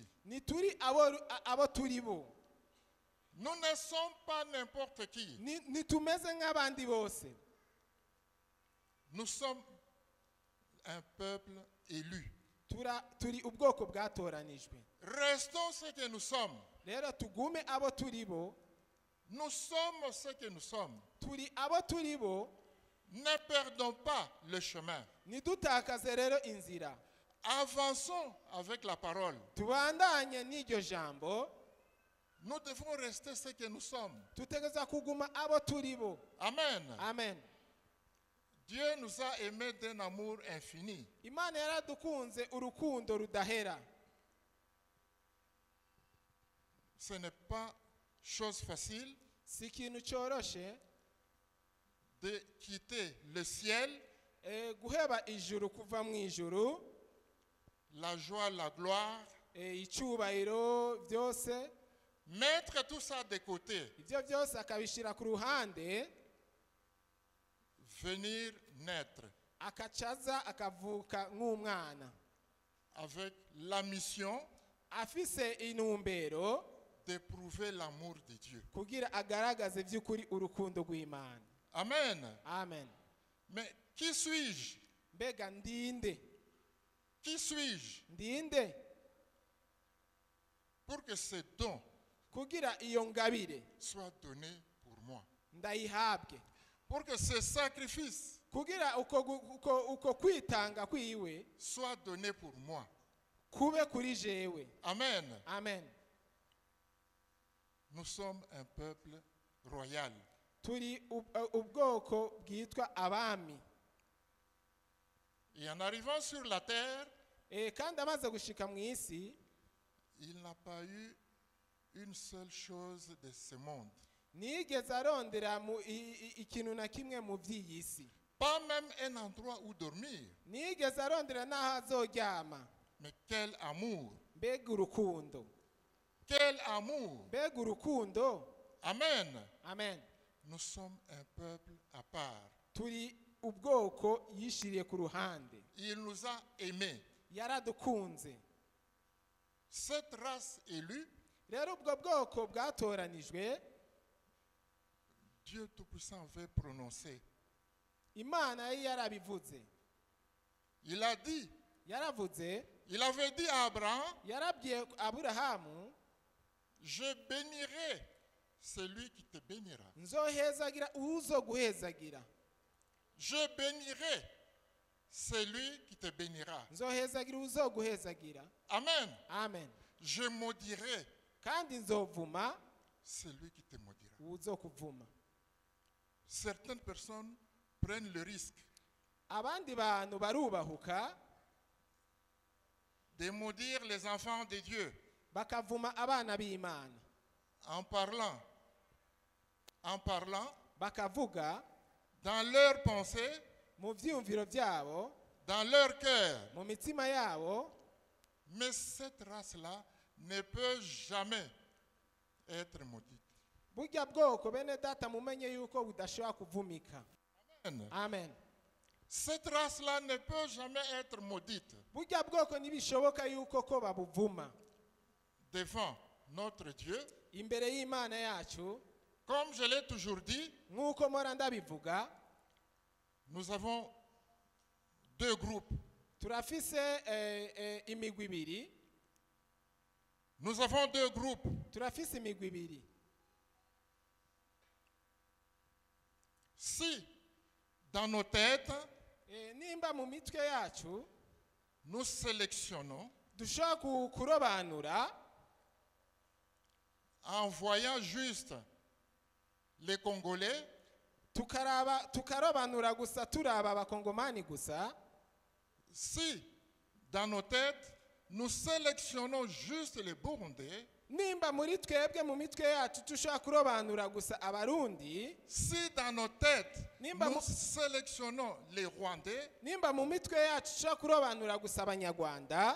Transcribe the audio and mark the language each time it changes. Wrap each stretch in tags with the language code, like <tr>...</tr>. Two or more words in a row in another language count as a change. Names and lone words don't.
<rn>Ni turi abo turibo.</rn> <fr>Nous ne sommes pas n'importe qui.</fr> <rn>Ni tumeze nk'abandi bose.</rn> <fr>Nous sommes un peuple élu.</fr> <rn>Turi ubwoko bwatoranijwe.</rn> <fr>Restons ce que nous sommes.</fr> <rn>Rero tugume abo turibo.</rn> <fr>Nous sommes ce que nous sommes.</fr> <rn>Turi abo turibo.</rn> <fr>Ne perdons pas le chemin.</fr> <rn>Nidutakaze rero inzira.</rn> <fr>Avançons avec la parole.</fr> <rn>Tubandanye n'iryo jambo.</rn> <fr>Nous devons rester ce que nous sommes.</fr> <rn>Tutegerezwa kuguma abo turibo. Amen. Amen.</rn> <fr>Dieu nous a aimés d'un amour infini.</fr> <rn>Imana yaradukunze urukundo rudahera.</rn> <fr>Ce n'est pas chose facile</fr> <rn>Si ikintu cyoroshe</rn> <fr>de quitter le ciel,</fr> <rn>guheba ijuru kuva mu ijuru,</rn> <fr>la joie, la gloire,</fr> <rn>icyubahiro byose,</rn> <fr>mettre tout ça de côté,</fr> <rn>ibyo byose akabishira ku ruhande,</rn> <fr>venir naître</fr> <rn>akacaza akavuka nk'umwana,</rn> <fr>avec la mission</fr> <rn>afise intumbero</rn> <fr>d'éprouver l'amour de Dieu.</fr> <rn>kugira agaragaze by'ukuri urukundo rw'Imana. Amen. Amen.</rn> <fr>Mais qui suis-je?</fr> <rn>Mbega ndinde?</rn> <fr>Qui suis-je</fr> <rn>Ndinde</rn> <fr>pour que ce don</fr> <rn>kugira iyo ngabire</rn> <fr>soit donné pour moi?</fr> <rn>ndayihabwe,</rn> <fr>Pour que ce sacrifice</fr> <rn>kugira uko kwitanga kwiwe</rn> <fr>soit donné pour moi.</fr> <rn>kube kuri jewe. Amen. Amen.</rn> <fr>Nous sommes un peuple royal.</fr> <rn>Turi ubwoko bwitwa abami.</rn> <fr>Et en arrivant sur la terre,</fr> <rn>Kandi amaze gushika mu isi,</rn> <fr>il n'a pas eu une seule chose de ce monde.</fr> <rn>nigeze arondera ikintu na kimwe mu by'iyi si.</rn> <fr>Pas même un endroit où dormir.</fr> <rn>Nigeze arondera n'aho azoryama.</rn> <fr>Mais quel amour!</fr> <rn>Mbega urukundo.</rn> <fr>Quel amour!</fr> <rn>Mbega urukundo. Amen. Amen.</rn> <fr>Nous sommes un peuple à part.</fr> <rn>Turi ubwoko yishiriye ku ruhande.</rn> <fr>Il nous a aimés.</fr> <rn>Yaradukunze.</rn> <fr>Cette race élue,</fr> <rn>Rero ubwo bwoko bwatoranijwe,</rn> <fr>Dieu Tout-Puissant avait prononcé.</fr> <rn>Imana yari yarabivuze.</rn> <fr>Il a dit,</fr> <rn>Yaravuze,</rn> <fr>il avait dit à Abraham,</fr> <rn>yarabwiye Aburahamu,</rn> <fr>je bénirai celui qui te bénira.</fr> <rn>nzohezagira uzo guhezagira.</rn> <fr>Je bénirai celui qui te bénira.</fr> <rn>Nzohezagira uzo guhezagira. Amen. Amen.</rn> <fr>Je maudirai</fr> <rn>Kandi nzovuma</rn> <fr>celui qui te maudira.</fr> <rn>uzo kuvuma.</rn> <fr>certaines personnes prennent le risque</fr> <rn>abandi bantu barubahuka</rn> <fr>de maudire les enfants de Dieu</fr> <rn>bakavuma abana b'Imana</rn> <fr>en parlant</fr> <rn>bakavuga</rn> <fr>dans leurs pensées,</fr> <rn>mu vyiyumviro vyabo</rn> <fr>dans leur cœur.</fr> <rn>mu mitima yabo,</rn> <fr>Mais cette race-là ne peut jamais être maudite.</fr> <rn>burya bwoko bene data mumenye yuko budashobora kuvumika. Amen. Amen.</rn> <fr>Cette race-là ne peut jamais être maudite</fr> <rn>Burya bwoko ntibishoboka yuko ko babuvuma</rn> <fr>devant notre Dieu.</fr> <rn>imbere y'Imana yacu.</rn> <fr>Comme je l'ai toujours dit,</fr> <rn>Nk'uko mpora ndabivuga,</rn> <fr>nous avons deux groupes.</fr> <rn>turafise imigwi ibiri.</rn> <fr>Nous avons deux groupes.</fr> <rn>Turafise imigwi ibiri.</rn> <fr>Si dans nos têtes,</fr> <rn>Nimba mu mitwe yacu</rn> <fr>nous sélectionnons</fr> <rn>dushobora kurobanura</rn> <fr>en voyant juste les Congolais,</fr> <rn>tukarobanura gusa turaba abakongomani gusa,</rn> <fr>si dans nos têtes, nous sélectionnons juste les Burundais,</fr> <rn>nimba muri twebwe mu mitwe yacu dushobora kurobanura gusa abarundi,</rn> <fr>si dans nos têtes,</fr> <rn>Nimba</rn> <fr>nous</fr> <rn>mu-</rn> <fr>sélectionnons les Rwandais,</fr> <rn>nimba mu mitwe yacu dushobora kurobanura gusa abanyarwanda,</rn>